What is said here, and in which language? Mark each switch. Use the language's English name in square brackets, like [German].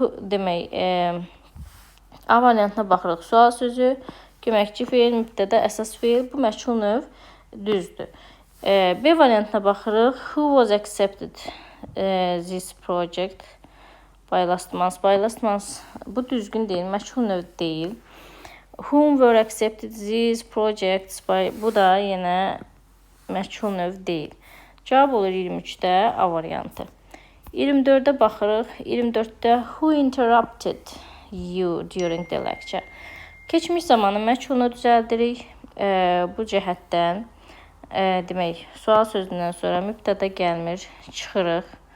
[Azerbaijani] Demək, A variantına baxırıq. Sual sözü, köməkçi feil, mübtəda əsas feil. Bu məchul növ düzdür. B variantına baxırıq. [English] Who was accepted this project? By last month. By last month. [Azerbaijani] Bu düzgün deyil. Məchul növ deyil. [English] Whom were accepted these projects by... [Azerbaijani] Bu da yenə məchul növ deyil. Cavab olur 23-də A variantı. 24-də baxırıq. [English] 24-də who interrupted you during the lecture? [Azerbaijani] Keçmiş zamanı məchulunu düzəldirik. Bu cəhətdən demək, sual sözündən sonra mübtəda gəlmir, çıxırıq.